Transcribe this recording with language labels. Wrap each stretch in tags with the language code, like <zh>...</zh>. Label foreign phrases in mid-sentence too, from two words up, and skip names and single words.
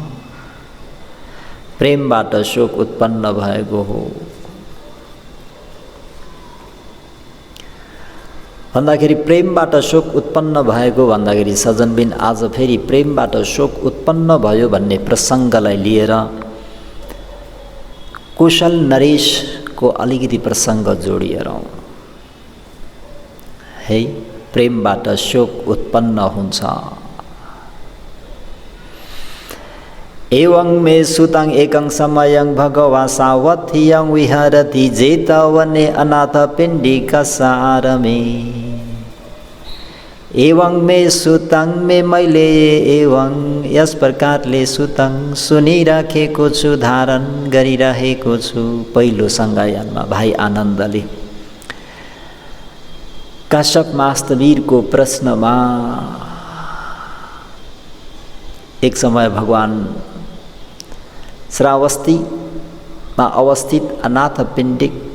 <ne>प्रेमबाट शोक उत्पन्न भएको हो भन्दाखेरि प्रेमबाट शोक उत्पन्न भएको भन्दाखेरि सजनबिन आज फेरि प्रेमबाट शोक उत्पन्न भयो भन्ने प्रसङ्गलाई लिएर कुशल नरेशको अलिकति प्रसङ्ग जोडिएर है प्रेमबाट शोक उत्पन्न हुन्छ।</ne> <pi>एवं मे सुतं एकं समयं भगवा सावधियं विहरति जेतवने अनाथ पिण्डिकसारमे। एवं मे सुतं मे</pi> <ne>मैले एवं यस प्रकारले सुतं सुनिराखेको छु धारण गरिरहेको छु। पहिलो सङ्गायनमा भाइ आनन्दले काश्यप मास्तवीरको प्रश्नमा एक समय भगवान श्रावस्तीमा अवस्थित अनाथ पिण्डिक</ne>